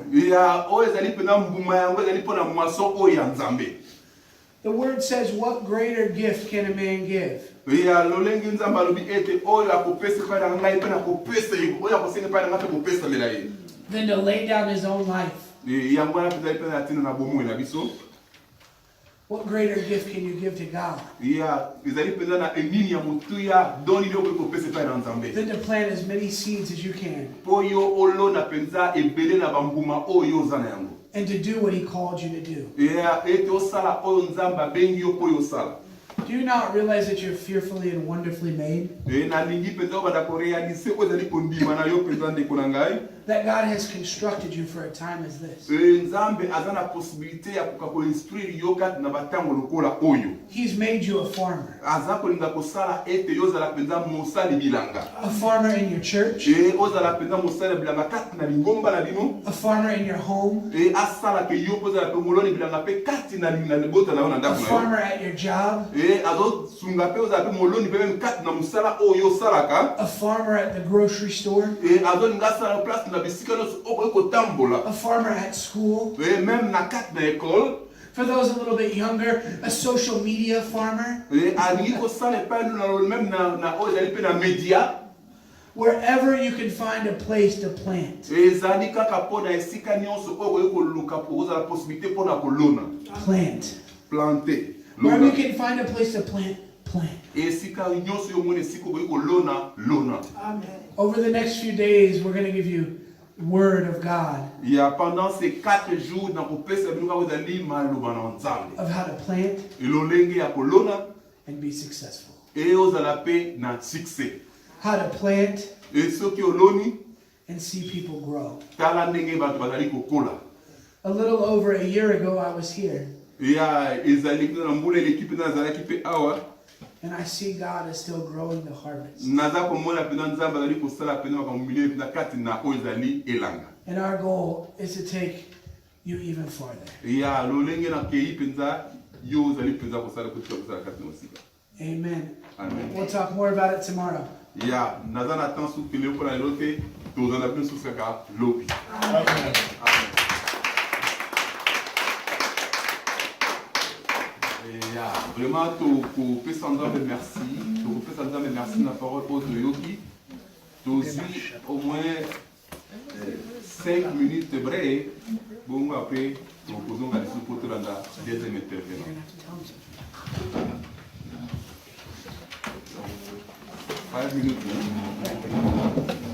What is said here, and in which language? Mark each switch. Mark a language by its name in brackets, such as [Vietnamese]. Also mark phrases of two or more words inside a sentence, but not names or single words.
[Lingala] Ya oyo ezali penza mbuma yango ezali mpo na moisson oyo ya nzambe. [English] The word says, what greater gift can a man give [Lingala] Ya lolenge nzambe alobi ete oyo akopesa epai na ngai mpe nakopesa ye oyo akosenga epai na ngai mpe kopesamela ye. [English] than to lay down his own life? [Lingala] Yango wana mpenza mpe na ntina na bomoi na biso. [English] What greater gift can you give to God [Lingala] Ya ezali mpenza na enini ya motuya doni nde okoki kopesa epai na nzambe. [English] than to plant as many seeds as you can [Lingala] Po yo olona mpenza ebele na bambuma oyo oza na yango. [English] and to do what he called you to do? [Lingala] Ya ete osala oyo nzambe abengi yo mpo oyo osala. [English] Do you not realize that you're fearfully and wonderfully made? [Lingala] Nalingi mpenza obanda korealize oyo ezali kondima na yo mpenza ndeko na ngai. [English] that God has constructed you for a time as this. [Lingala] nzambe aza na possibilité ya koka koinstruire yo kati na batango lokola oyo [English] He's made you a farmer. [Lingala] aza kolinga kosala ete yo ozala mpenza mosali bilanga [English] A farmer in your church, [Lingala] ozala mpenza mosali bilanga kati na lingomba na bino [English] a farmer in your home, [Lingala] asala ke yo mpo ozala mpe moloni bilanga mpe kati na libota na yo na a ndako na yo [English] farmer at your job, [Lingala] azosunga mpe ozala mpe moloni mpe meme kati na mosala oyo osalaka [English] a farmer at the grocery store, [Lingala] azolinga asala place na bisika nyonso okoki kotambola [English] a farmer at school. [Lingala] meme na kati na ekole [English] For those a little bit younger, a social media farmer. [Lingala] alingi kosala epai meme na oyo ezali mpe na media [English] Wherever you can find a place to plant, [Lingala] ezali kaka mpo na esika nyonso oyo okoki koluka mpo ozala possibilité mpo na kolona [English] plant. [French] plante [English] Wherever you [Lingala] lona [English] can find a place to plant, plant. [Lingala] esika nyonso yo moni esika okoki kolona lona [English] Over the next few days, we're going to give you word of God [Lingala] ya [French] pendant ces 4 jours [Lingala] na kopesa bino kaka ezali maloba na nzambe [English] of how to plant [Lingala] elolenge ya kolona [English] and be successful. [Lingala] e ozala mpe na succès [English] How to plant [Lingala] e soki oloni [English] and see people grow. [Lingala] tala ndenge bato bazali kokola [English] A little over a year ago, I was here, [Lingala] ya ezali na mbula eleki mpe nazalaki mpe awa [English] and I see God is still growing the harvest. [Lingala] naza komona mpenza nzambe azali kosala mpenza makambo milio mpenza kati na oyo ezali elanga [English] And our goal is to take you even farther. [Lingala] ya lolenge nakei mpenza yo ozali mpenza kosala kotika kosala kati na mosika [English] Amen. [Lingala] amen [English] We'll talk more about it tomorrow. [Lingala] ya naza na temps sukele mpona lelo te tozala bino susu kaka lobi [English] Amen. [Lingala] amen ya vraiment tokopesa nzambe merci tokopesa nzambe merci na parole oyo toyoki tozwi [French] au moins 5 minutes bref [Lingala] bongo apres tokozonga lisusu mpo tolanda [French] deuxième intervenant 5 minutes